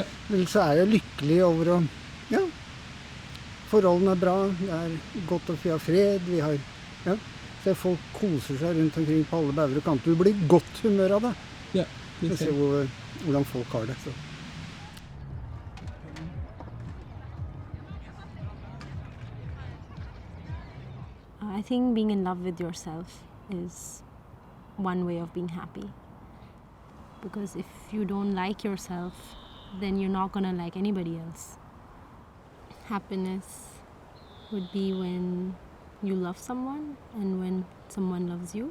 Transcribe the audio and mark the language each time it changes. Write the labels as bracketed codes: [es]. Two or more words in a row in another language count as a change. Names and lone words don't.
[no] Ellers så er jeg lykkelig over å, ja, forholdene er bra, det er godt at vi har fred, vi har, ja, så folk koser seg rundt omkring på alle bauger og kanter. Du blir godt humør av det. Ja, det er sant. Hvordan folk har det. Så. [en] I think being in love with yourself is one way of being happy. Because if you don't like yourself, then you're not gonna like anybody else. Happiness would be when you love someone and when someone loves you.